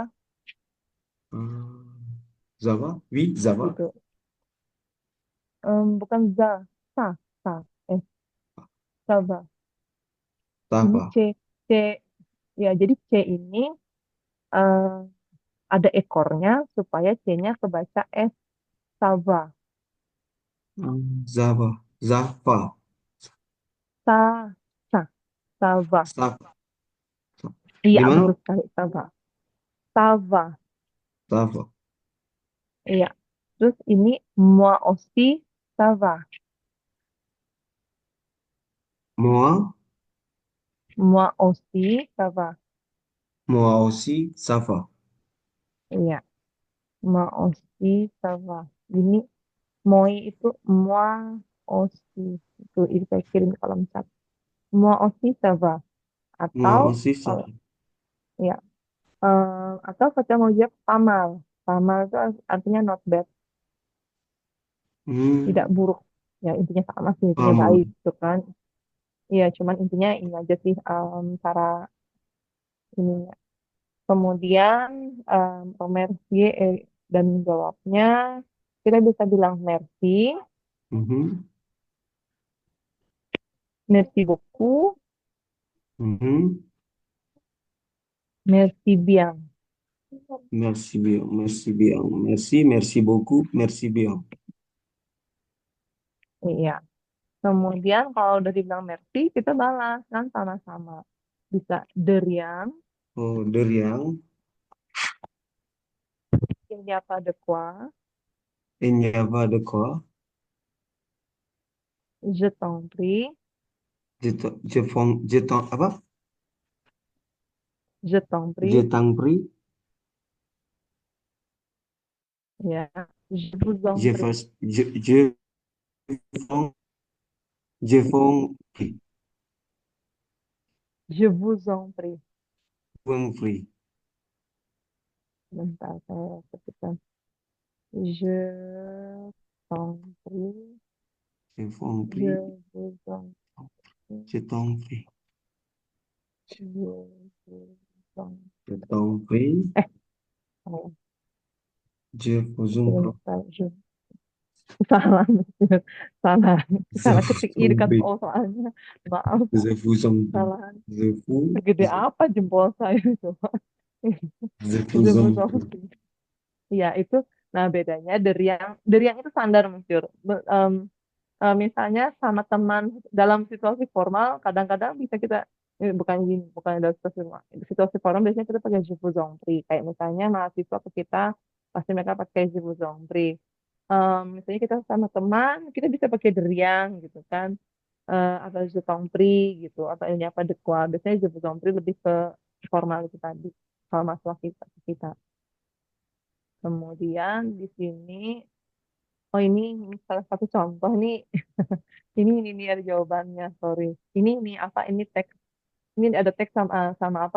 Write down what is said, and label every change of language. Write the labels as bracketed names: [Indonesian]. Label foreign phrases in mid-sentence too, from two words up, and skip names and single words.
[French] Ah, Zava? Oui, Zava? [Indonesian] gitu. Bukan za, sa, eh, Sava. Ini [French] Sava. [Indonesian] C, ya jadi C ini eh, ada ekornya supaya C-nya kebaca S, [French] Sava. Zava. Zava. Sa, sa, Sava. Sava. [Indonesian] Iya, Gimana? betul sekali, [French] Sava. Sava. Sava. [Indonesian] Iya. Terus ini [French] moi aussi ça va. Moi, Moi aussi ça va. moi aussi, ça va. Iya. Moi aussi ça va. Ini moi itu moi aussi. [Indonesian] Itu saya kirim di kolom chat. [French] Moi aussi ça va. Moi [Indonesian] Atau [French] aussi, ça [Indonesian] kalau [French] va. [Indonesian] ya atau kita mau jawab tamal. Tamal itu artinya [English] not bad, [Indonesian] tidak Hmm, buruk. Ya intinya sama sih, intinya [French] pas mal. [Indonesian] baik gitu kan. Iya, cuman intinya ini aja sih cara ininya. Kemudian remercier dan jawabnya kita bisa bilang merci, Mhm, [French] merci beaucoup, mhm. merci bien. Merci bien, merci bien. Merci, merci beaucoup, merci bien. [Indonesian] Iya. Kemudian kalau udah dibilang merci, kita balas kan sama-sama. [French] Bisa de rien, Oh, de rien. il n'y a pas de quoi, Il n'y a pas de quoi. je t'en prie, [Indonesian] Apa? [French] je t'en Je prie, t'en prie. ya, je vous en Je prie, fais, fais- je fais prie. je vous en prie. Fais prie. [Indonesian] Bentar, saya ketikkan. [French] Je t'en prie, Je fais je prie. vous en prie, Je t'en prie. je vous en Je prie. t'en prie. Oh, Je vous en prie. [Indonesian] sebentar, salah, salah, [French] Je [Indonesian] salah [French] vous [Indonesian] ketik i [French] en [Indonesian] dekat [French] prie. [Indonesian] o soalnya. Maaf, [French] Je vous en prie. [Indonesian] salah. [French] Je vous, [Indonesian] Segede apa jempol saya coba? [French] je Je vous vous en en prie. prie. [Indonesian] Ya, itu, nah bedanya dari yang itu standar Monsieur. Misalnya sama teman dalam situasi formal, kadang-kadang bisa kita, bukan gini, bukan dalam situasi formal. Situasi formal biasanya kita pakai [French] je vous en prie. [Indonesian] Kayak misalnya mahasiswa ke kita, pasti mereka pakai [French] je vous en prie. [Indonesian] Misalnya kita sama teman, kita bisa pakai deriang gitu kan, atau [French] je t'en prie [Indonesian] gitu, atau ini apa [French] de quoi. [Indonesian] Biasanya [French] je vous en prie [Indonesian] lebih ke formal itu tadi, kalau masalah kita. Kemudian di sini, oh ini salah satu contoh nih, ini ada jawabannya, sorry. Ini apa? Ini teks, ini ada teks sama sama apa?